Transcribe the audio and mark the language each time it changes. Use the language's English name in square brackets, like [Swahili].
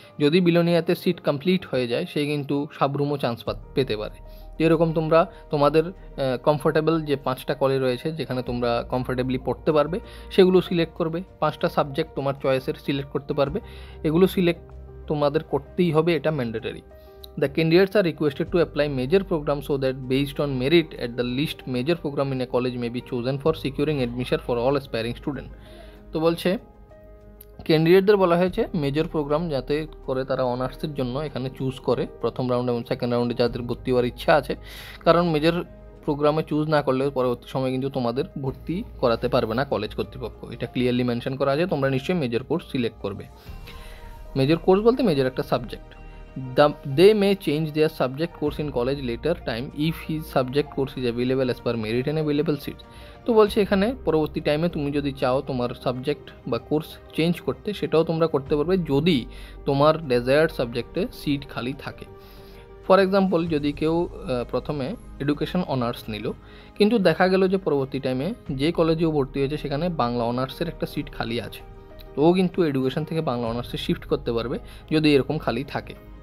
[Bangla] যদি বিলোনিয়াতে seat complete হয়ে যায়, সে কিন্তু সাবরুমও চান্স পেতে পারে। এরকম তোমরা তোমাদের কমফোর্টেবল যে 5টা কলেজ রয়েছে যেখানে তোমরা কমফোর্টেবলি পড়তে পারবে সেগুলো সিলেক্ট করবে। 5টা সাবজেক্ট তোমার চয়েসের সিলেক্ট করতে পারবে, এগুলো সিলেক্ট তোমাদের করতেই হবে, এটা mandatory. [English] The candidates are requested to apply major programs so that based on merit at the least major program in a college may be chosen for securing admission for all aspiring student। [Bangla] তো বলছে ক্যান্ডিডেটদের বলা হয়েছে major programme যাতে করে তারা অনার্সের জন্য এখানে চুজ করে প্রথম রাউন্ড এবং সেকেন্ড রাউন্ডে যাদের ভর্তি হওয়ার ইচ্ছা আছে। কারণ মেজর প্রোগ্রামে চুজ না করলে পরবর্তী সময় কিন্তু তোমাদের ভর্তি করাতে পারবে না কলেজ কর্তৃপক্ষ, এটা ক্লিয়ারলি মেনশন করা আছে। তোমরা নিশ্চয়ই মেজর কোর্স সিলেক্ট করবে। মেজর কোর্স বলতে মেজর একটা subject. [English] They may change their subject course in college later time if his subject course is available as per merit and available seats। [Bangla] তো বলছে এখানে পরবর্তী টাইমে তুমি যদি চাও তোমার সাবজেক্ট বা কোর্স চেঞ্জ করতে, সেটাও তোমরা করতে পারবে যদি তোমার ডেজায়ার্ড সাবজেক্টে সিট খালি থাকে। ফর এক্সাম্পল, যদি কেউ প্রথমে এডুকেশন অনার্স নিল, কিন্তু দেখা গেল যে পরবর্তী টাইমে যে কলেজেও ভর্তি হয়েছে সেখানে বাংলা অনার্সের একটা সিট খালি আছে, তো ও কিন্তু এডুকেশন থেকে বাংলা অনার্সে শিফট করতে পারবে যদি এরকম খালি থাকে।